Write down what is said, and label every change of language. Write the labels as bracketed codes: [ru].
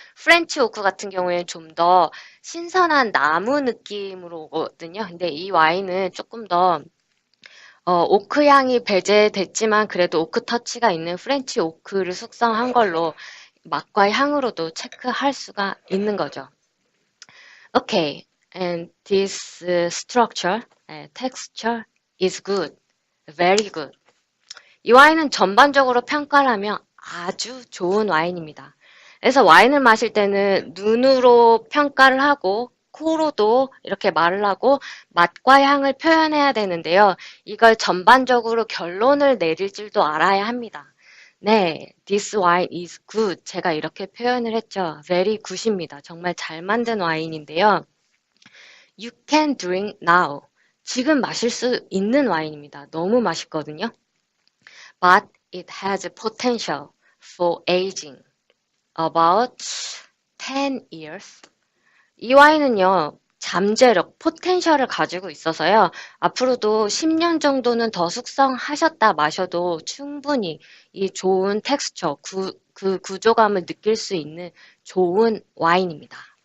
[ko] 프렌치 오크 같은 경우에는 좀 더 신선한 나무 느낌으로 오거든요. 근데 이 와인은 조금 더 오크 향이 배제됐지만 그래도 오크 터치가 있는 프렌치 오크를 숙성한 걸로 맛과 향으로도 체크할 수가 있는 거죠. [en] Okay, and this structure, texture is good, very good. [ko] 이 와인은 전반적으로 평가를 하면 아주 좋은 와인입니다. 그래서 와인을 마실 때는 눈으로 평가를 하고 코로도 이렇게 말을 하고 맛과 향을 표현해야 되는데요. 이걸 전반적으로 결론을 내릴 줄도 알아야 합니다. [en] 네, this wine is good. [ko] 제가 이렇게 표현을 했죠. [en] very good [ko] 입니다. 정말 잘 만든 와인인데요. [en] You can drink now. [ko] 지금 마실 수 있는 와인입니다. 너무 맛있거든요. [en] But it has potential for aging. About 10 years. [ko] 이 와인은요, 잠재력, 포텐셜을 가지고 있어서요, 앞으로도 10년 정도는 더 숙성하셨다 마셔도 충분히 이 좋은 텍스처, 그 구조감을 느낄 수 있는 좋은 와인입니다.